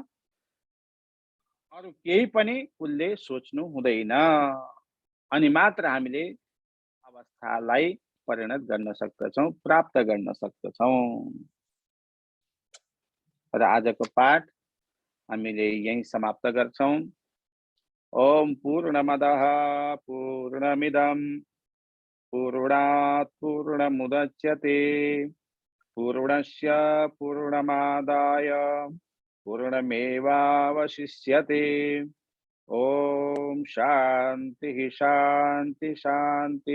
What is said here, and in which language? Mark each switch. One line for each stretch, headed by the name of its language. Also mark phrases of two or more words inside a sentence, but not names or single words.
Nepali: अरू केही पनि उसले सोच्नु हुँदैन। अनि मात्र हामीले अवस्थालाई परिणत गर्न सक्दछौँ, प्राप्त गर्न सक्दछौँ। र आजको पाठ हामीले यही समाप्त गर्छौँ।
Sanskrit: ओम पूर्णमदः पूर्णमिदं पूर्णात् पूर्णमुदच्यते पूर्णस्य पूर्णमादाय पूर्णमेवावशिष्यते। ओम शांति शांति शांति।